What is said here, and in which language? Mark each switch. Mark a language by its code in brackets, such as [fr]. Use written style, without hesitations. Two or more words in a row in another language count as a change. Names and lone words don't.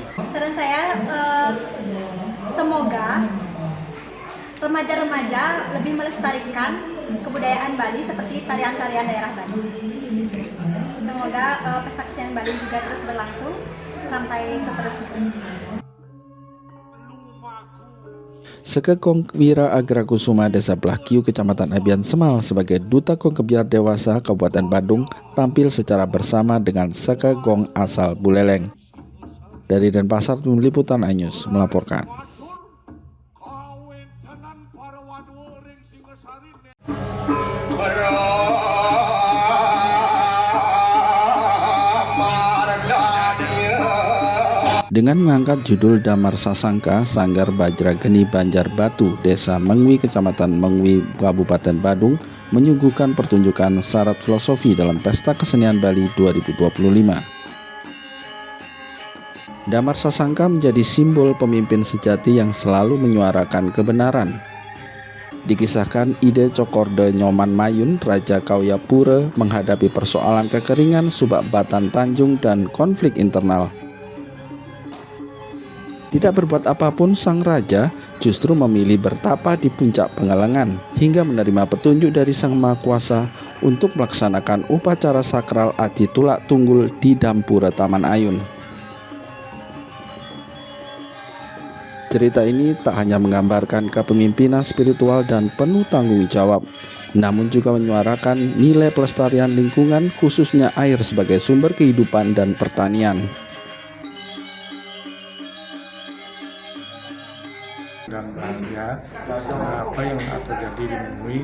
[id] Saran saya, semoga remaja-remaja lebih melestarikan kebudayaan Bali seperti tarian-tarian daerah Bali. Semoga pesta kesenian Bali juga terus berlangsung sampai seterusnya. Sekegong Wira Agra Kusuma Desa Belah Giu, Kecamatan Abian Semal sebagai Duta Gong Kebiar Dewasa Kabupaten Badung tampil secara bersama dengan Sekegong asal Buleleng. Dari Denpasar, Tim Liputan iNews melaporkan. Dengan mengangkat judul Damar Sasangka, Sanggar Bajra Geni Banjar Batu, Desa Mengwi, Kecamatan Mengwi, Kabupaten Badung, menyuguhkan pertunjukan syarat filosofi dalam Pesta Kesenian Bali 2025. Damar Sasangka menjadi simbol pemimpin sejati yang selalu menyuarakan kebenaran. Dikisahkan ide Cokorde Nyoman Mayun, Raja Kauyapura, menghadapi persoalan kekeringan, subak Batan Tanjung, dan konflik internal. Tidak berbuat apapun, sang raja justru memilih bertapa di puncak Pengalengan hingga menerima petunjuk dari Sang Maha Kuasa untuk melaksanakan upacara sakral Aji Tulak Tunggul di Dampura Taman Ayun. Cerita ini tak hanya menggambarkan kepemimpinan spiritual dan penuh tanggung jawab, namun juga menyuarakan nilai pelestarian lingkungan, khususnya air sebagai sumber kehidupan dan pertanian. Dan bahagia apa yang terjadi di Mengwi.